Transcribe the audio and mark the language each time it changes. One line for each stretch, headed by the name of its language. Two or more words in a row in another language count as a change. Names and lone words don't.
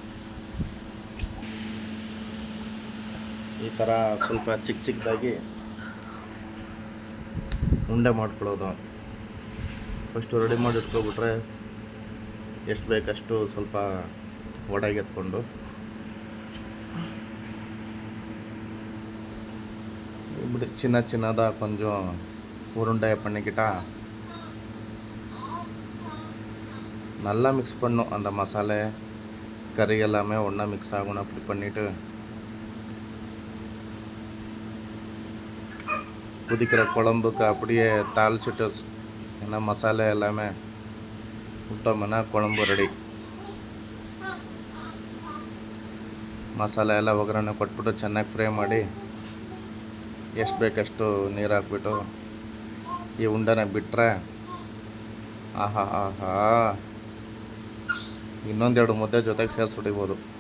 Kannada: ಈ ಥರ ಸ್ವಲ್ಪ ಚಿಕ್ಕದಾಗಿ ಉಂಡೆ ಮಾಡ್ಕೊಳ್ಳೋದು.
English: first ready
Kannada: ಮಾಡಿ ಇಟ್ಕೊಬಿಟ್ರೆ ಎಷ್ಟು ಬೇಕಷ್ಟು ಸ್ವಲ್ಪ ಒಡೆಗೆ ಎತ್ಕೊಂಡು
Tamil: இப்படி சின்னதாக கொஞ்சம் உருண்டையை பண்ணிக்கிட்டா நல்லா மிக்ஸ் பண்ணும். அந்த மசாலை கறி எல்லாமே ஒன்றா மிக்ஸ் ஆகணும். அப்படி பண்ணிவிட்டு கொதிக்கிற குழம்புக்கு அப்படியே தாளிச்சிட்டு என்ன மசாலா எல்லாமே விட்டோம்னா குழம்பு ரெடி.
Kannada: ಮಸಾಲೆ ಎಲ್ಲ ಒಗ್ಗರಣೆ ಕೊಟ್ಬಿಟ್ಟು ಚೆನ್ನಾಗಿ ಫ್ರೈ ಮಾಡಿ ಎಷ್ಟು ಬೇಕಷ್ಟು ನೀರು ಹಾಕ್ಬಿಟ್ಟು ಈ ಉಂಡೆನ ಬಿಟ್ಟರೆ ಆಹಾ ಆಹಾ ಇನ್ನೊಂದೆರಡು ಮುದ್ದೆ ಜೊತೆಗೆ ಸೇರಿಸಿ ಹೊಡಿಬೋದು.